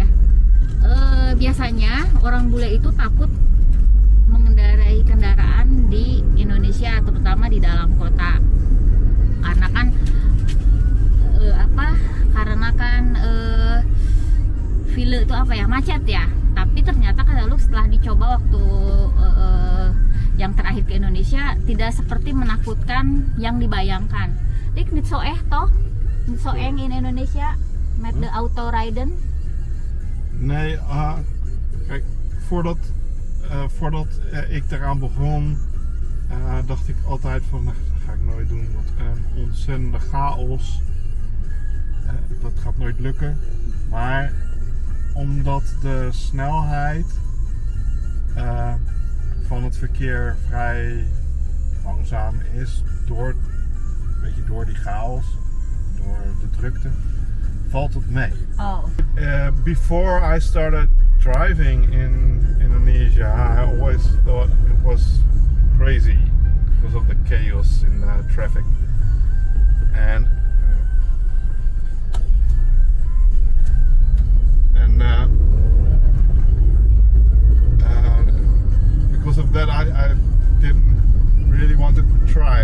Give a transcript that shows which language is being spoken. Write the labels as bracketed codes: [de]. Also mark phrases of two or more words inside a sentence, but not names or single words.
[id] Biasanya orang bule itu takut mengendarai kendaraan di Indonesia, terutama di dalam kota, karena kan karena kan file itu apa ya, macet ya. Tapi ternyata kalau setelah dicoba waktu yang terakhir ke Indonesia, tidak seperti menakutkan yang dibayangkan. [nl] Dik niet zo echt toch? Niet zo eng in Indonesia met de autorijden? Nee, kijk, voordat ik eraan begon, dacht ik altijd van, nou, dat ga ik nooit doen, wat een ontzettende chaos. Dat gaat nooit lukken. Maar omdat de snelheid van het verkeer vrij langzaam is, door die chaos, door de drukte, valt het mee. Oh. [en] Before I started driving in Indonesia, I always thought it was crazy because of the chaos in traffic. And because of that, I didn't really want to try.